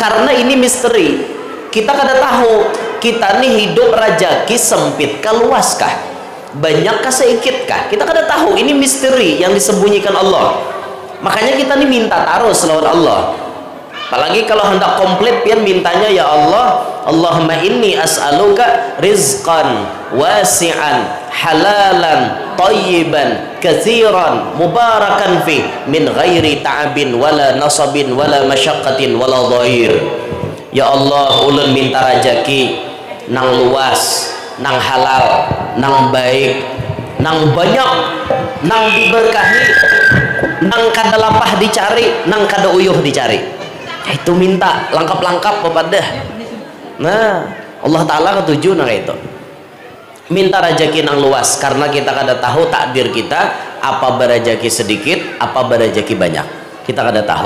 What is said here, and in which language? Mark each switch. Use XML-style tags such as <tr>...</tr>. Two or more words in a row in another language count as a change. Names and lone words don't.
<bjn>Karena ini misteri, kita kada tahu kita nih hidup rajaki sempit kah luas kah, banyak kah sedikit kah, kita kada tahu. Ini misteri yang disembunyikan Allah. Makanya kita nih minta terus lawan Allah. Apalagi kalau hendak komplit pian mintanya,</bjn> <ar>يا الله، اللهم إني أسألك رزقا واسعا حلالا طيبا كثيرا مباركا فيه من غير تعب ولا نصب ولا مشقة ولا ضير.</ar> <bjn>Ya Allah, ulun minta rajaki nang luas, nang halal, nang baik, nang banyak, nang diberkahi, nang kada lapah dicari, nang kada uyuh dicari. Itu minta lengkap-lengkap kepada. Nah, Allah Ta'ala ketujuh nah itu minta rajaki nang luas, karena kita kada tahu takdir kita, apa berajaki sedikit, apa berajaki banyak, kita kada tahu.</bjn>